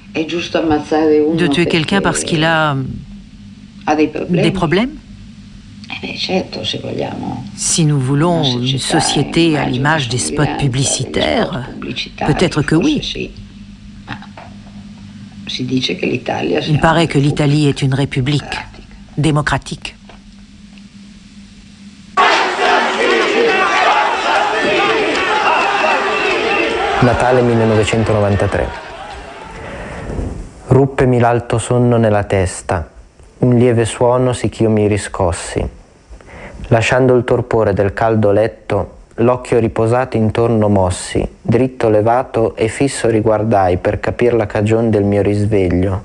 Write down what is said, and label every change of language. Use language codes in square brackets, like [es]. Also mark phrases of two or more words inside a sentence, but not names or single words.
[fr] De tuer quelqu'un parce qu'il a des problèmes? Si nous voulons une société à l'image des spots publicitaires, peut-être que oui. Il paraît que l'Italie est une république démocratique. [it] Natale 1993. Ruppemi l'alto sonno nella testa. Un lieve suono sì ch'io mi riscossi. Lasciando il torpore del caldo letto, l'occhio riposato intorno mossi, dritto levato e fisso riguardai per capir la cagion del mio risveglio.